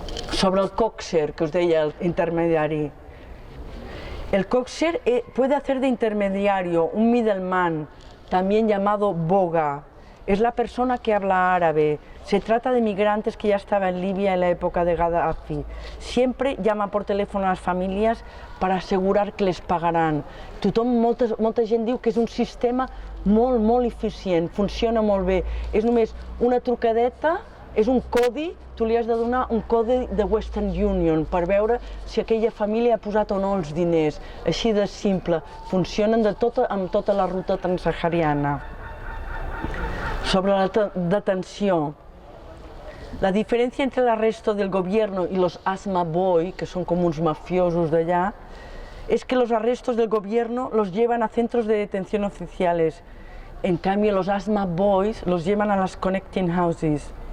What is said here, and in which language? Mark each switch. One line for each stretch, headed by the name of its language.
Catalan: Sobre el coxer, que os deia, el intermediari.
Spanish: El coxer puede hacer de intermediario, un middleman, también llamado boga. Es la persona que habla árabe. Se trata de migrantes que ya estaban en Libia en la época de Gaddafi. Siempre llama por teléfono a las familias para asegurar que les pagaran.
Catalan: Molta gent diu que és un sistema molt eficient, funciona molt bé. És només una trucadeta, és un codi, tu li has de donar un codi de Western Union per veure si aquella família ha posat o no els diners. Així de simple. Funcionen amb tota la ruta transsahariana.
Spanish: Sobre la detención, la diferencia entre el arresto del gobierno y los Asma Boy, que son como unos mafiosos de allá, es que los arrestos del gobierno los llevan a centros de detención oficiales. En cambio, los Asma Boys los llevan a las connecting houses.